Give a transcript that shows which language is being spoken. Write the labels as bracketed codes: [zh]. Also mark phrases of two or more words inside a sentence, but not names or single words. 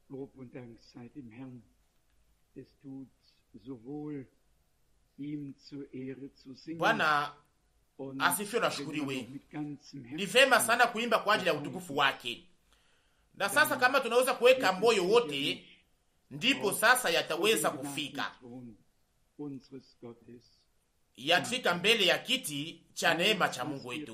[de] Lob und Dank sei dem Herrn. Es tut so wohl, ihm zur Ehre zu singen. [sw] Bwana asifiwe na shukuriwe. Ni vema sana kuimba kwa ajili ya utukufu wake. Na sasa kama tunaweza kuweka moyo wote, ndipo sasa yataweza kufika. Yatafika mbele ya kiti cha neema cha Mungu wetu.